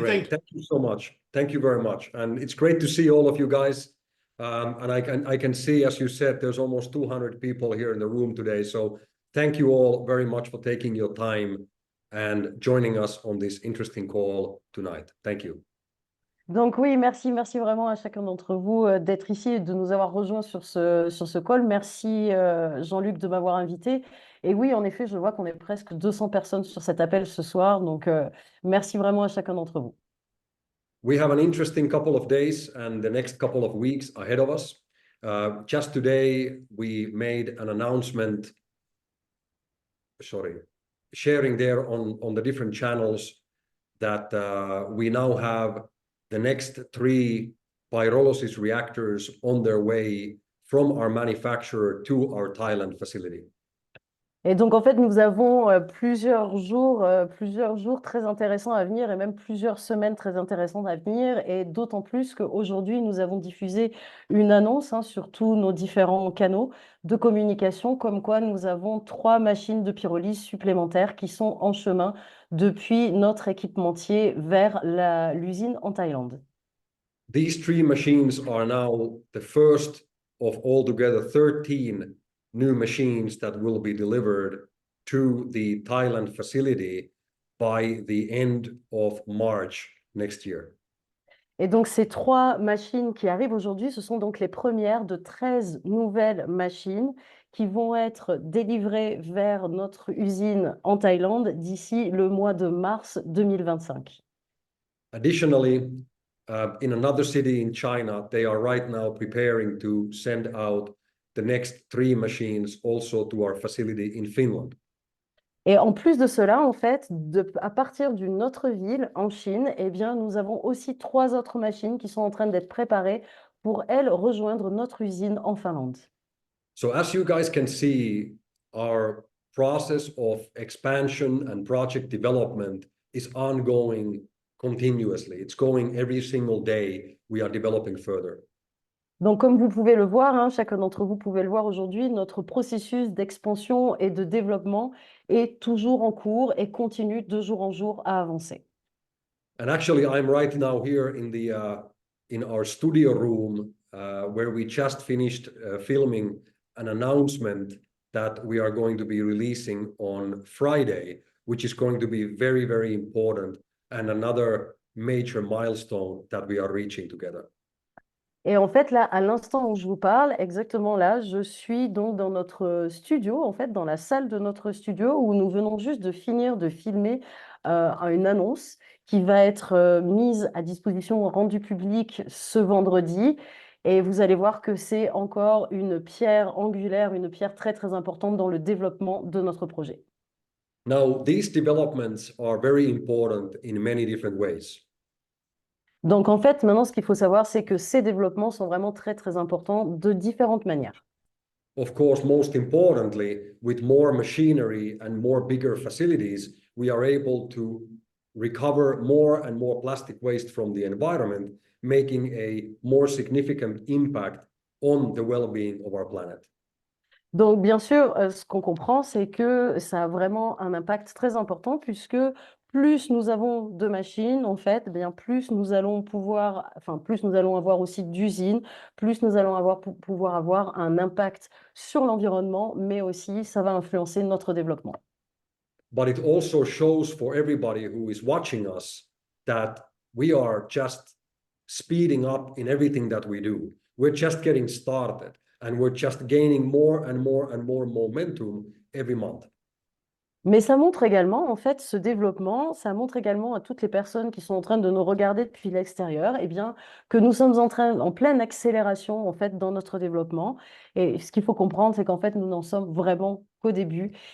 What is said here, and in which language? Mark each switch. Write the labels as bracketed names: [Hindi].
[English] Great. Thank you so much. Thank you very much. And it's great to see all of you guys. And I can see, as you said, there's almost 200 people here in the room today. So thank you all very much for taking your time and joining us on this interesting call tonight. Thank you. [French] Donc oui, merci vraiment à chacun d'entre vous d'être ici et de nous avoir rejoints sur ce call. Merci Jean-Luc de m'avoir invité. Et oui, en effet, je vois qu'on est presque 200 personnes sur cet appel ce soir. Donc merci vraiment à chacun d'entre vous. [English] We have an interesting couple of days and the next couple of weeks ahead of us. Just today, we made an announcement, sharing there on the different channels that we now have the next 3 pyrolysis reactors on their way from our manufacturer to our Thailand facility. [French] Et donc, en fait, nous avons plusieurs jours très intéressants à venir et même plusieurs semaines très intéressantes à venir. Et d'autant plus qu'aujourd'hui, nous avons diffusé une annonce sur tous nos différents canaux de communication, comme quoi nous avons 3 machines de pyrolyse supplémentaires qui sont en chemin depuis notre équipementier vers l'usine en Thaïlande. [English] These 3 machines are now the first of altogether 13 new machines that will be delivered to the Thailand facility by the end of March next year. [French] Et donc, ces 3 machines qui arrivent aujourd'hui, ce sont donc les premières de 13 nouvelles machines qui vont être délivrées vers notre usine en Thaïlande d'ici le mois de mars 2025. [English] Additionally, in another city in China, they are right now preparing to send out the next 3 machines also to our facility in Finland. [French] Et en plus de cela, en fait, à partir d'une autre ville en Chine, eh bien, nous avons aussi 3 autres machines qui sont en train d'être préparées pour, elles, rejoindre notre usine en Finlande. [English] So as you guys can see, our process of expansion and project development is ongoing continuously. It's going every single day. We are developing further. [French] Donc, comme vous pouvez le voir, chacun d'entre vous pouvez le voir aujourd'hui, notre processus d'expansion et de développement est toujours en cours et continue de jour en jour à avancer. [English] And actually, I'm right now here in our studio room where we just finished filming an announcement that we are going to be releasing on Friday, which is going to be very, very important and another major milestone that we are reaching together. [French] Et en fait, là, à l'instant où je vous parle, exactement là, je suis donc dans notre studio, en fait, dans la salle de notre studio où nous venons juste de finir de filmer une annonce qui va être mise à disposition, rendue publique ce vendredi. Et vous allez voir que c'est encore une pierre angulaire, une pierre très, très importante dans le développement de notre projet. [English] Now, these developments are very important in many different ways. [French] Donc, en fait, maintenant, ce qu'il faut savoir, c'est que ces développements sont vraiment très, très importants de différentes manières. [English] Of course, most importantly, with more machinery and more bigger facilities, we are able to recover more and more plastic waste from the environment, making a more significant impact on the well-being of our planet. [French] Donc, bien sûr, ce qu'on comprend, c'est que ça a vraiment un impact très important puisque plus nous avons de machines, en fait, bien plus nous allons plus nous allons avoir aussi d'usines, plus nous allons pouvoir avoir un impact sur l'environnement, mais aussi ça va influencer notre développement. [English] But it also shows for everybody who is watching us that we are just speeding up in everything that we do. We're just getting started, and we're just gaining more and more and more momentum every month. [French] Mais ça montre également, en fait, ce développement, ça montre également à toutes les personnes qui sont en train de nous regarder depuis l'extérieur, eh bien, que nous sommes en pleine accélération, en fait, dans notre développement. Et ce qu'il faut comprendre, c'est qu'en fait, nous n'en sommes vraiment qu'au début.